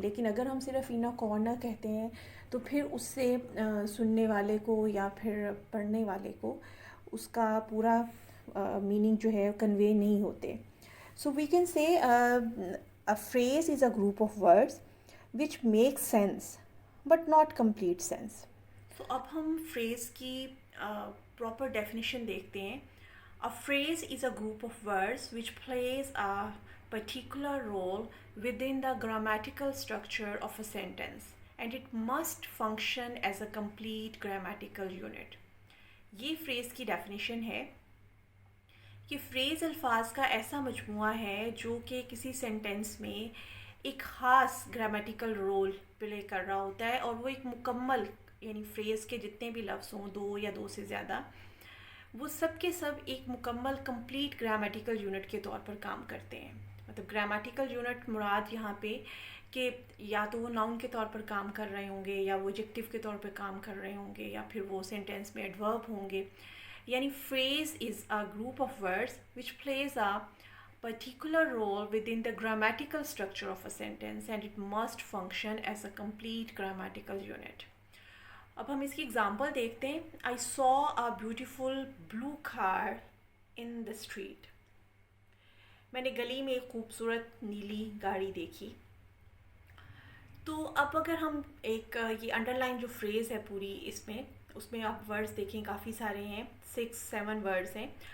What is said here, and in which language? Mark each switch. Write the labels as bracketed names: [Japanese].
[Hindi] लेकिन अगर हम सिर्फ इन अ कॉर्नर कहते हैं तो फिर उससे सुनने वाले को या फिर पढ़ने वाले को उसका पूरा मीनिंग जो है कन्वे नहीं होते. [English] So we can say a phrase is a group of words which make sense but not complete sense. [Hindi] तो अब हम फ्रेज़ की प्रॉपर डेफिनेशन देखते हैं. [English] A phrase is a group of words which plays a particular role within the grammatical structure of a sentence, and it must function as a complete grammatical unit. [Hindi] ये phrase की definition है कि phrase अल्फाज का ऐसा मजमूआ है जो कि किसी सेंटेंस में एक ख़ास ग्रामेटिकल रोल प्ले कर रहा होता है, और वो एक मुकम्मल, यानी फ्रेज़ के जितने भी लफ्ज़ हों, दो या दो से ज़्यादा, वो सब के सब एक मुकम्मल कंप्लीट ग्रामेटिकल यूनिट के तौर पर काम करते हैं. मतलब ग्रामेटिकल यूनिट मुराद यहाँ पे कि या तो वो नाउन के तौर पर काम कर रहे होंगे, या वो एडजेक्टिव के तौर पर काम कर रहे होंगे, या फिर वो सेंटेंस में एडवर्ब होंगे. [English] यानी phrase is a group of words which plays a particular role within the grammatical structure of a sentence, and it must function as a complete grammatical unit. [Hindi] अब हम इसकी एग्ज़ाम्पल देखते हैं. [English] I saw a beautiful blue car in the street. [Hindi] मैंने गली में एक खूबसूरत नीली गाड़ी देखी. तो अब अगर हम एक ये अंडरलाइन जो फ्रेज़ है पूरी, इसमें उसमें आप वर्ड्स देखें, काफ़ी सारे हैं, 6-7 वर्ड्स हैं.